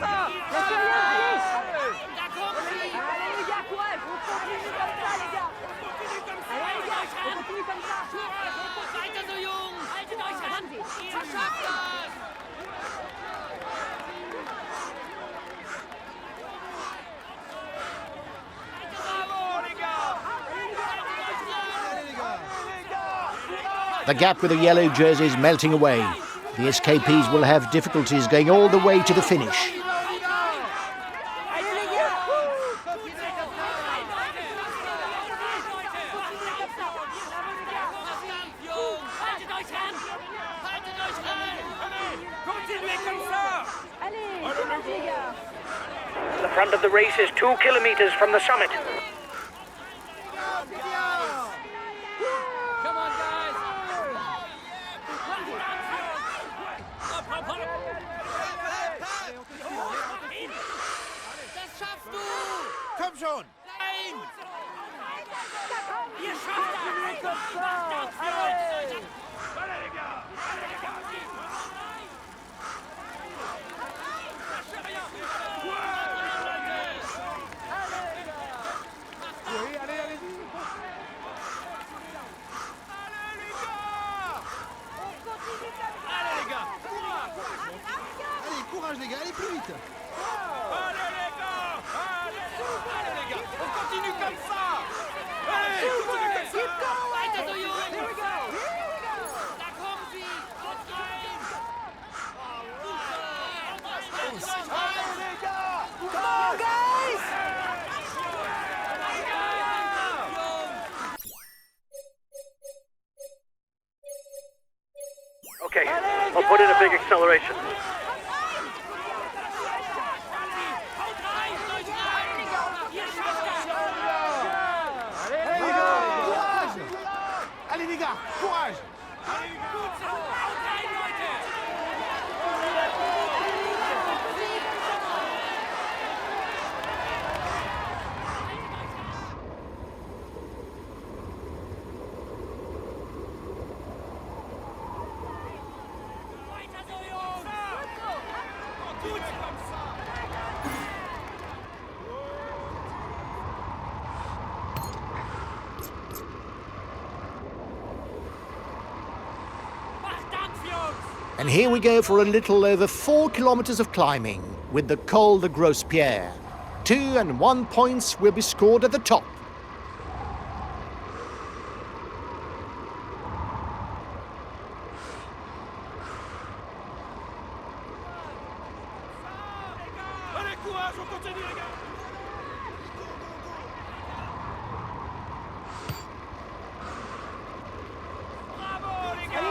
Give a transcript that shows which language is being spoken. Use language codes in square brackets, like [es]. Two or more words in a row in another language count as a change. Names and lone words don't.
[fr] Lâchez rien, allez! Allez les gars, courage! On continue comme ça les gars! Allez les gars, on continue comme ça! [de] Weiter so, Jungs! Haltet euch ran! Ihr schafft das! [fr] Bravo, les gars. [en] The gap with the yellow jerseys melting away. The escapees will have difficulties going all the way to the finish. [fr] Allez les gars! [de] Haltet euch ran! Haltet euch ran! [fr] Continuez comme ça. Allez, courage les gars! [en] The front of the race is 2 kilometers from the summit. Come on, guys! [de] Hopp, hopp, hopp! Das schaffst du! Komm schon. Nein! Ihr [fr] Continuez [de] schafft [fr] comme ça! Allez! Allez, les gars. Allez, les gars. Allez, les gars. Allez, courage les gars, allez plus vite. Allez, les gars. Allez, les gars. On continue comme ça. Allez, continue comme ça. [de] Weiter so, Jungs! Da kommen sie! Und rein! [en] Come on guys! Okay, I'll put in a big acceleration. [de] Haut rein! Euch rein! Ihr schafft das! [fr] Courage. Allez les gars, courage. [de] Gut so! Haut rein, Leute! Weiter so, Jungs! [fr] Continue comme ça. [de] Macht Dampf, Jungs! [en] And here we go for a little over 4 kilometers of climbing with the Col de Gros Pierre. 2 and 1 points will be scored at the top. [fr] Allez, courage, on continue, les gars. Bravo, les gars.